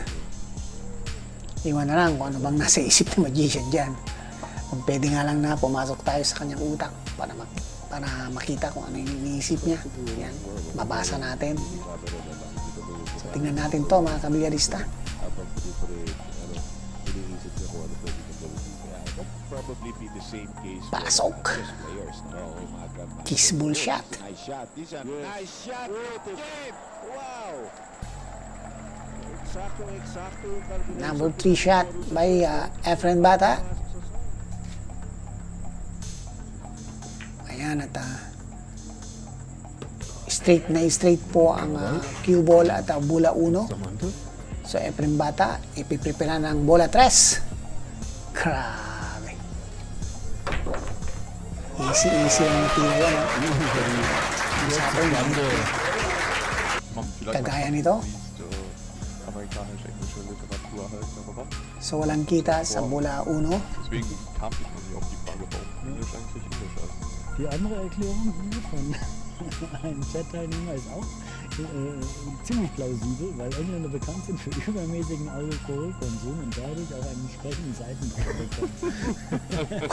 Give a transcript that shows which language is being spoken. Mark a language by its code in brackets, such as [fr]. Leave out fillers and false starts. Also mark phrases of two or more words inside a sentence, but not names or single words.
[tl] Iwan na lang kung ano bang nasa isip ni Magician dyan. Kung pwede nga lang na pumasok tayo sa kanyang utak para makita kung ano yung iniisip niya. Yan, mabasa natin. So tingnan natin to mga kabigarista. [en] Probably be the same case [tl] Pasok. [en] chess players. Kiss bull shot. Nice shot. This is a nice shot. Wow. [tl] Eksakto. [en] Number 3 shot by Efren Bata. [tl] Ayan at straight po ang cue ball at bola 1. So Efren Bata, ipiprepara ng bola 3. Grabe. Easy lang na tira yan. Kagaya nito. [de] Amerikanisch-englische Literatur halt darüber. [tl] So walang kita sa bola 1. [de] Deswegen kam ich noch nicht auf die Frage, warum Englisch eigentlich Englisch ist. Die andere Erklärung hier von einem Chat-Teilnehmer ist auch ziemlich plausibel, weil Engländer bekannt sind für übermäßigen Alkoholkonsum und dadurch auch einen entsprechenden Seitenblick bekommen.